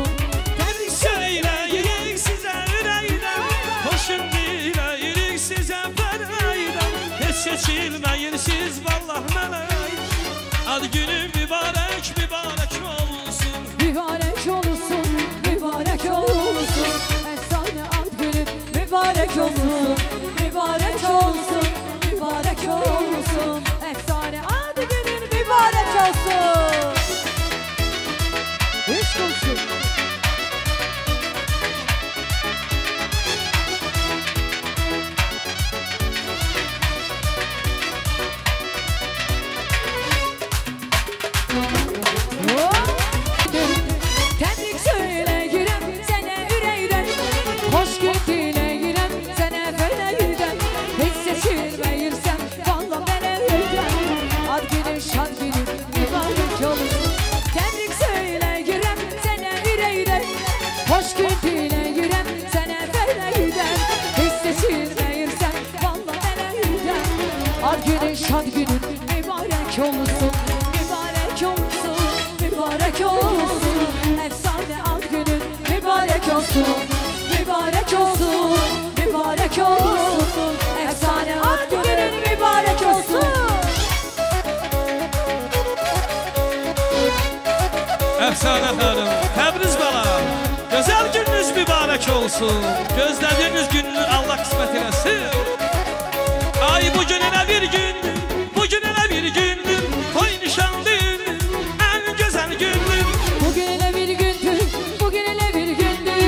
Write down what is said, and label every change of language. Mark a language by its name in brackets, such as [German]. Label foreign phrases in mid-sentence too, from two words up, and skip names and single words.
[Azerbaijani] Təbrik söyləyirik sizə ürəkdən, xoş gün diləyirik sizə beləkdən. Hiss seçilməyirsiz valla mələkdən, ad günün mübarək mübarək olsun. Mübarək olsun, mübarək olsun. [Turkish] Efsane ad günün mübarek olsun, mübarek olsun, mübarek olsun. Efsane ad günün mübarek olsun. Eşk olsun. [Azerbaijani] Tebrik söyleyirəm sənə ürəkdən, xoş gün diləyirəm sənə beləkdən. Heç seçilməyirsən valla mələkdən, ad günün şad günün mübarək olsun. Tebrik söyləyirəm sənə ürəkdən, xoş gün diləyirəm sənə beləkdən. Heç seçilməyirsən valla mələkdən, ad günün şad günün mübarək olsun, mübarək olsun, mübarək olsun. [Turkish] Efsane ad günün mübarek olsun, mübarek olsun, mübarek olsun. Efsane ad günün mübarek olsun. Efsane hanım, [Azerbaijani] Təbriz balam, gözəl gününüz mübarək olsun. Gözlədiyiniz gününü Allah qismət eləsin. Ay bu gün elə bir gündür, bu gün elə bir gündür, toy nişandır, ən gözəl gündür. Bugün elə bir gündür, bugün elə bir gündür,